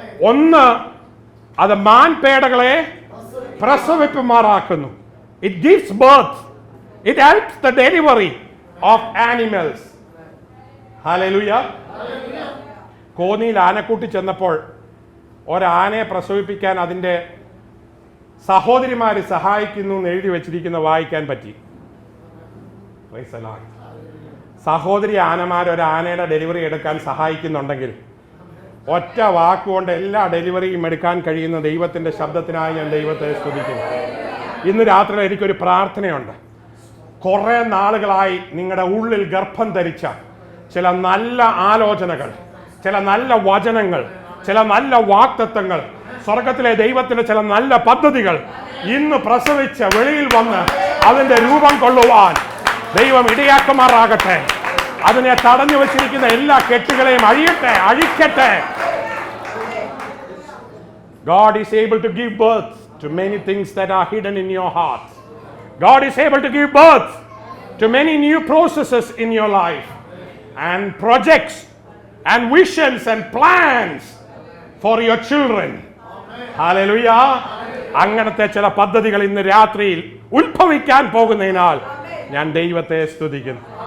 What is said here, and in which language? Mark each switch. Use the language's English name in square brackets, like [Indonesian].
[Malayalam] ഒന്ന്, അത് മാൻപേടകളെ പ്രസവിപ്പുമാറാക്കുന്നു. [English] It gives birth. It helps the delivery of animals. Hallelujah. [Malayalam] കോന്നിയിൽ ആനക്കൂട്ടി ചെന്നപ്പോൾ ഒരാനയെ പ്രസവിപ്പിക്കാൻ അതിൻ്റെ സഹോദരിമാർ സഹായിക്കുന്നു എന്ന് എഴുതി വെച്ചിരിക്കുന്ന വായിക്കാൻ പറ്റി. സഹോദരി ആനമാർ ഒരു ആനയുടെ ഡെലിവറി എടുക്കാൻ സഹായിക്കുന്നുണ്ടെങ്കിൽ ഒറ്റ വാക്കുകൊണ്ട് എല്ലാ ഡെലിവറിയും എടുക്കാൻ കഴിയുന്ന ദൈവത്തിൻ്റെ ശബ്ദത്തിനായി ഞാൻ ദൈവത്തെ സ്തുതിക്കുന്നു. ഇന്ന് രാത്രി എനിക്കൊരു പ്രാർത്ഥനയുണ്ട്. കുറേ നാളുകളായി നിങ്ങളുടെ ഉള്ളിൽ ഗർഭം ധരിച്ച ചില നല്ല ആലോചനകൾ, ചില നല്ല വചനങ്ങൾ, ചില നല്ല വാഗ്ദത്തങ്ങൾ, സ്വർഗത്തിലെ ദൈവത്തിന്റെ ചില നല്ല പദ്ധതികൾ ഇന്ന് പ്രസവിച്ച് വെളിയിൽ വന്ന് അതിന്റെ രൂപം കൊള്ളുവാൻ ദൈവം ഇടയാക്കുമാറാകട്ടെ. അതിനെ തടഞ്ഞു വെച്ചിരിക്കുന്ന എല്ലാ കെട്ടുകളെയും അഴിക്കട്ടെ. [English] God is able to give birth to many things that are hidden in your heart. God is able to give birth to many new processes in your life and projects and visions and plans for your children. Hallelujah. [Malayalam] അങ്ങനത്തെ ചില പദ്ധതികൾ ഇന്ന് രാത്രിയിൽ ഉത്ഭവിക്കാൻ പോകുന്നതിനാൽ ഞാൻ ദൈവത്തെ സ്തുതിക്കുന്നു.